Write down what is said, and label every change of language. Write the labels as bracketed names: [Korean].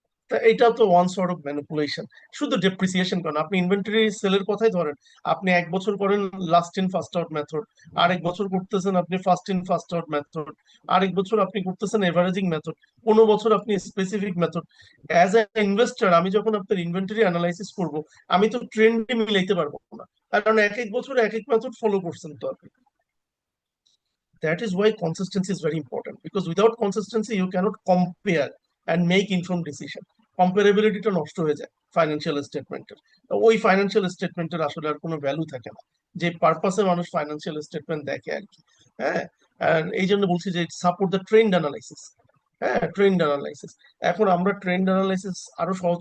[Bangla] তা এটা তো ওয়ান সর্ট অফ ম্যানিপুলেশন। শুধু ডেপ্রিসিয়েশন করেন, আপনি ইনভেন্টরি সেলের কথাই ধরেন, আপনি এক বছর করেন last in first out method, আরেক বছর করতেছেন আপনি first in first out method, আরেক বছর আপনি করতেছেন এভারেজিং মেথড, কোনো বছর আপনি specific method. As a investor আমি যখন আপনার ইনভেন্টরি অ্যানালাইসিস করব, আমি তো ট্রেন্ডে মিলাইতে পারবো না, কারণ এক এক বছর এক এক মেথড ফলো করছেন তো আপনি। [English] That is why consistency is very important, because without consistency you cannot compare and make informed decision. [Bangla] Comparability টা নষ্ট হয়ে যায় ফাইন্যান্সিয়াল স্টেটমেন্টের। ওই ফাইন্যান্সিয়াল স্টেটমেন্টের আসলে আর কোনো ভ্যালু থাকে না, যে পারপাসে মানুষ ফাইন্যান্সিয়াল স্টেটমেন্ট দেখে আর কি। হ্যাঁ, and এই জন্য বলছি যে [English] Support the trend analysis. [Bangla] হ্যাঁ, ট্রেন্ড অ্যানালাইসিস। এখন আমরা ট্রেন্ড অ্যানালাইসিস আরো সহজ